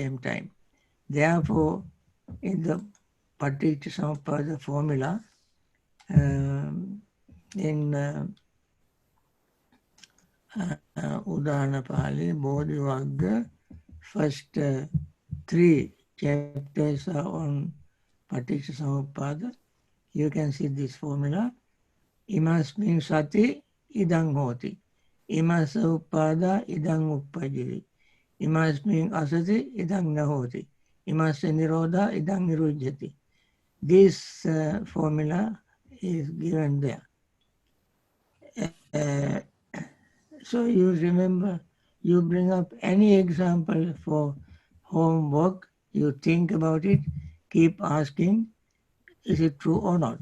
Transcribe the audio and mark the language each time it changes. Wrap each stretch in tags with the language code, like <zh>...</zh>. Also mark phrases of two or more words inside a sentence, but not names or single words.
<en>Therefore, in the Paticca formula, in Udana Pali, Bodhi Vagga, first 3 chapters are on Paticca. You can see this formula.</en> <pi>Imasmin sati idang hoti. Imasa uppada idang uppajiri. Imasmin asati idang nahoti. Imasa nirodha idang nirujjati.</pi> <en>This formula is given there. So you remember, you bring up any example for homework, you think about it, keep asking, is it true or not?</en>